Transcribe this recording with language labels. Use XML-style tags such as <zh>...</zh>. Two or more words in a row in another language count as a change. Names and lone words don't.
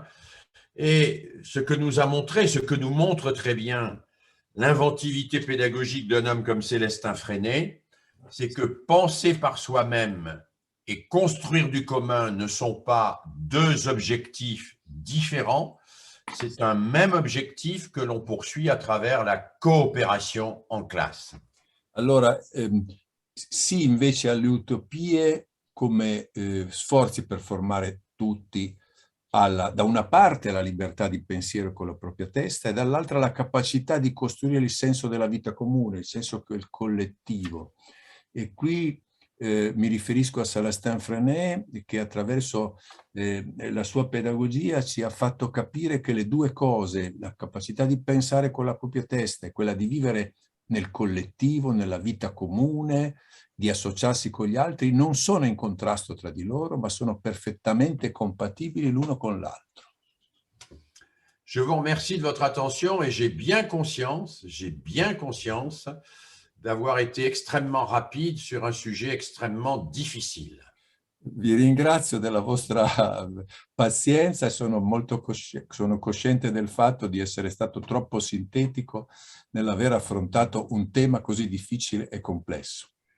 <fr>Et ce que nous a montré, ce que nous montre très bien l'inventivité pédagogique d'un homme comme Célestin Freinet, c'est que penser par soi-même et construire du commun ne sont pas deux objectifs différents, c'est un même objectif que l'on poursuit à travers la coopération en classe.</fr> <it>Allora, sì invece alle utopie come sforzi per formare tutti da una parte la libertà di pensiero con la propria testa e dall'altra la capacità di costruire il senso della vita comune, il senso del collettivo. E qui mi riferisco a Célestin Freinet, che attraverso la sua pedagogia ci ha fatto capire che le due cose, la capacità di pensare con la propria testa e quella di vivere nel collettivo, nella vita comune, di associarsi con gli altri, non sono in contrasto tra di loro, ma sono perfettamente compatibili l'uno con l'altro.</it> <fr>Je vous remercie de votre attention et j'ai bien conscience d'avoir été extrêmement rapide sur un sujet extrêmement difficile.</fr> <it>Vi ringrazio della vostra pazienza e sono cosciente del fatto di essere stato troppo sintetico nell'aver affrontato un tema così difficile e complesso.</it>